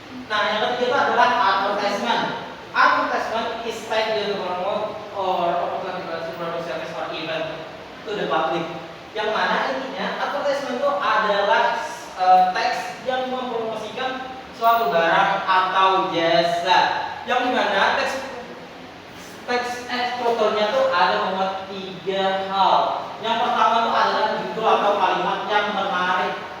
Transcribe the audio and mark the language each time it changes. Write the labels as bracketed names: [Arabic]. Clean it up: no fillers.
[Indonesian] Nah, yang ketiga itu adalah advertisement. [English] Advertisement is type to promote or opportunity product service or event to the public. [Indonesian] Yang mana intinya advertisement itu adalah teks yang mempromosikan suatu barang atau jasa. Yang dimana teks eksposurnya tuh ada memuat 3 hal. Yang pertama tuh adalah judul atau kalimat yang menarik.